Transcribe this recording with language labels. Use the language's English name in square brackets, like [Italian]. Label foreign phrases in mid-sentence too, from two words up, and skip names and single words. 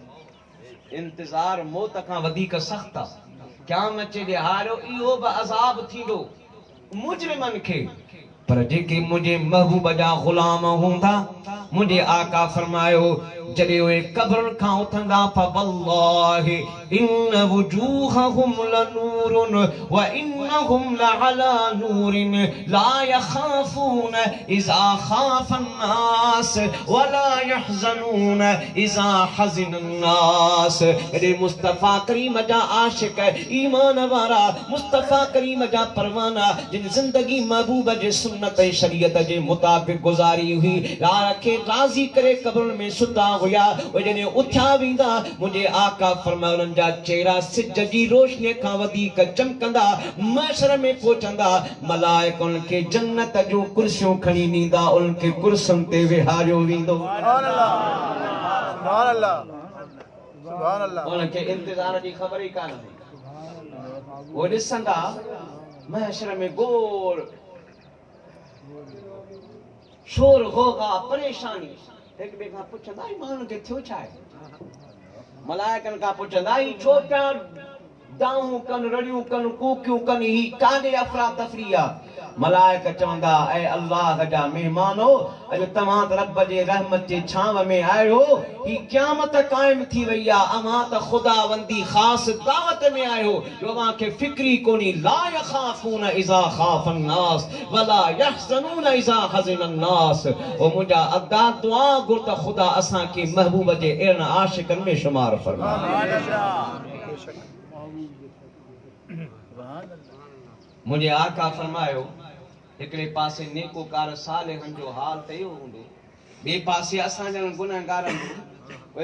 [Sindhi] इंतजार मौत खां वधीक सख्त आहे। क़यामत जे ॾिहाड़ो इहो बि अज़ाब थींदो मुजरिमनि खे, पर जेके मुंहिंजे महबूब जा ग़ुलाम हूंदा, मुंहिंजे आका फरमायो जॾहिं उहे क़ब्र खां उथंदा, [Arabic] فوالله إن وجوههم لنور و إنهم لعلى نور لا يخافون إذا خاف الناس و لا يحزنون إذا حزن الناس. [Sindhi] अरे मुस्तफ़ा करीम जा आशिक, ईमान वारा, मुस्तफ़ा करीम जा परवाना, जिन ज़िंदगी महबूब जे सुन्नत ऐं शरीयत जे मुताबिक़ गुज़ारी हुई, यार खे राज़ी करे क़ब्र में सुता हुया, उहे जॾहिं उथिया वेंदा, मुंहिंजे आका फरमायो उन्हनि जा चेहरा सिज जी रोशनीअ खां वधीक चमकंदा। महशर में पहुचंदा, मलाइक उन्हनि खे जन्नत जूं कुर्सियूं खणी ॾींदा, उन्हनि खे कुर्सियुनि ते विहारियो वेंदो। उन्हनि खे इंतज़ार जी ख़बर ई कान हुई। उहे ॾिसंदा महशर में गोड़ शोर होगा, परेशानी, हिक ॿिए खां पुछंदा ई माण्हुनि खे थियो छा आहे। मलाइकनि खां पुछंदा ई छो पिया दाऊं कनि, रड़ियूं कनि, कूकियूं कनि, ही काॾे अफ़रा तफ़री आहे। मलाइक चवंदा, ऐं अल्लाह जा महिमानो, अॼु तव्हां त रब जे रहमत जे छांव में आयो, ही क़यामत क़ाइम थी वई आहे, अव्हां त ख़ुदावंदी ख़ासि दावत में आयो, जो अव्हां खे फ़िक्री कोन्हे। [Arabic] لا يخافون إذا خاف الناس ولا يحزنون إذا حزن الناس. [Sindhi] ओ मुंहिंजा अदा दुआ घुर त ख़ुदा असां खे महबूब जे अहिड़नि आशिक़नि में शुमार फरमाए। मुझे आका फरमायो, हिकिड़े पासे नेकोकार सालिहनि जो हाल त इहो हूंदो, ॿिए पासे असां जहिड़नि गुनहगारनि जो।